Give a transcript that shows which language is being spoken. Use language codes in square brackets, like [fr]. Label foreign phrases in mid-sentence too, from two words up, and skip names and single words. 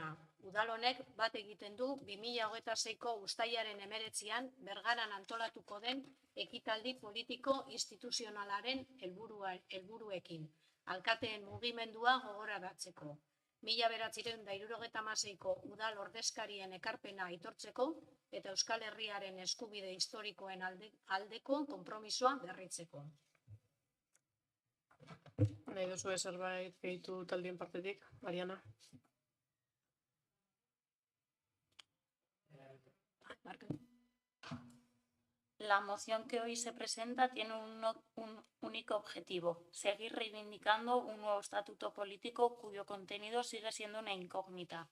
[eu] Udal honek bat egiten du 2026ko uztailaren 19an Bergaran antolatuko den ekitaldi politiko instituzionalaren helburuekin, alkateen mugimendua gogoratzeko. 1976ko udal ordezkarien ekarpena aitortzeko eta Euskal Herriaren eskubide historikoen aldeko konpromisoa berritzeko. Nahi duzu zerbait gehitu taldien partetik, Mariana? [es] La moción que hoy se presenta tiene un único objetivo: seguir reivindicando un nuevo estatuto político cuyo contenido sigue siendo una incógnita.